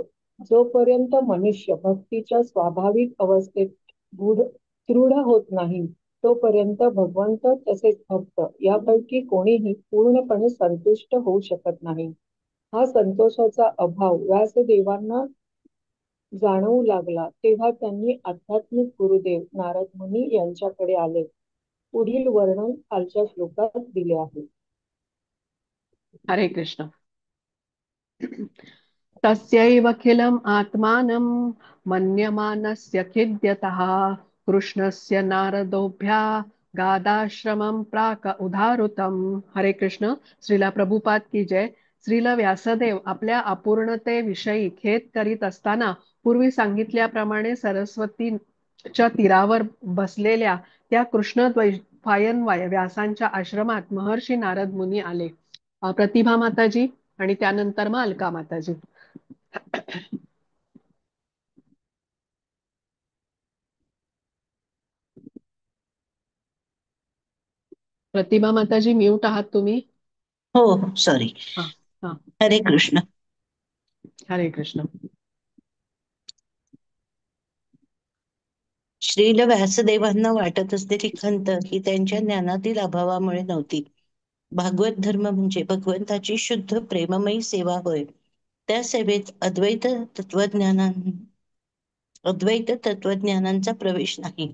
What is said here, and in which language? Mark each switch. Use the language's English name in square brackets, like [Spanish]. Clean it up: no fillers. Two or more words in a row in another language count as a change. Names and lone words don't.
[Marathi] जोपर्यंत मनुष्य भक्तीच्या स्वाभाविक अवस्थेत दृढ होत नाही तोपर्यंत भगवंत तसेच भक्त यापैकी कोणीही पूर्णपणे संतुष्ट होऊ शकत नाही. हा संतोषाचा अभाव व्यासदेवांना जाणवू लागला तेव्हा त्यांनी आध्यात्मिक गुरुदेव नारद मुनी यांच्याकडे आले. पुढील वर्णन खालच्या श्लोकात दिले आहे. हरे कृष्ण. [Sanskrit] तस्यैवखिलम् आत्मानं मन्यमानस्य खिद्यतः कृष्णस्य नारदोभ्या गादाश्रमं प्राक उदाहृतम्. [Marathi] हरे कृष्ण. [Hindi] श्रीला प्रभुपाद की जय. [Marathi] श्रीला व्यासदेव आपल्या अपूर्णतेविषयी खेद करीत असताना पूर्वी सांगितल्याप्रमाणे सरस्वतीच्या तीरावर बसलेल्या त्या कृष्णद्वैपायन व्यासांच्या आश्रमात महर्षी नारद मुनी आले. प्रतिभा माताजी आणि त्यानंतर मग अलका माताजी. प्रतिभा माताजी म्यूट आहात तुम्ही. हो सॉरी. हा हा. हरे कृष्ण. हरे कृष्ण. श्रील व्यासदेवांना वाटत असलेली खंत ही त्यांच्या ज्ञानातील अभावामुळे नव्हती. भागवत धर्म म्हणजे भगवंताची शुद्ध प्रेममयी सेवा होय. त्या सेवेत अद्वैत तत्वज्ञानांचा प्रवेश नाही.